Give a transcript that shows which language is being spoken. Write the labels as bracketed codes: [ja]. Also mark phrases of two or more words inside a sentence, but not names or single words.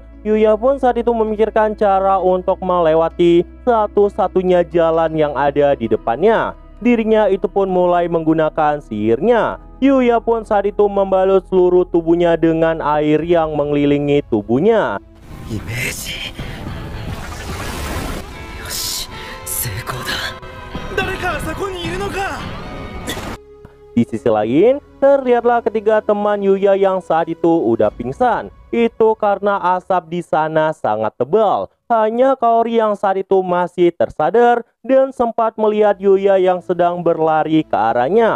[id] Yuya pun saat itu memikirkan cara untuk melewati satu-satunya jalan yang ada di depannya. Dirinya itu pun mulai menggunakan sihirnya. Yuya pun saat itu membalut seluruh tubuhnya dengan air yang mengelilingi tubuhnya. [ja] イメージ。よし、成功だ。誰かそこにいるのか。 [id] Di sisi lain, terlihatlah ketiga teman Yuya yang saat itu udah pingsan. Itu karena asap di sana sangat tebal. Hanya Kaori yang saat itu masih tersadar dan sempat melihat Yuya yang sedang berlari ke arahnya.